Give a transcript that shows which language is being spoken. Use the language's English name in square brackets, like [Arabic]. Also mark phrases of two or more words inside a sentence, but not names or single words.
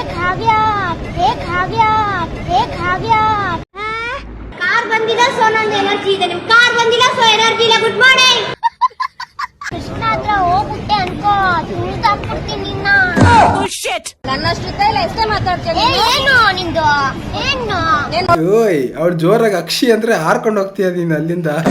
[Hindi] खा गया, ये खा गया, ये खा गया. [Kannada] ಕಾರ್ ಬಂದಿಲ್ಲ ಸೋ ನನ್ನ ಎನರ್ಜಿ ಇದೆ ನಿಮ್ ಕಾರ್ ಬಂದಿಲ್ಲ ಸೋ ಎನರ್ಜಿ ಇಲ್ಲ [English] good morning [Kannada] ಕೃಷ್ಣ ಹತ್ರ ಹೋಗ್ಬಿಟ್ಟೆ ಅನ್ಕೋ ತುಳಿದಾಕ್ಬಿಡ್ತೀನಿ ನಿನ್ನ ನನ್ನಷ್ಟು ಕೈಲ ಎಷ್ಟೇ ಮಾತಾಡ್ತೀನಿ ಏನು ನಿಂದು ಏನು ಓಯ್ ಅವ್ಳು ಜೋರಾಗಿ ಅಕ್ಷಿ ಅಂದ್ರೆ ಹಾರ್ಕೊಂಡು ಹೋಗ್ತೀಯ ನೀನು ಅಲ್ಲಿಂದ.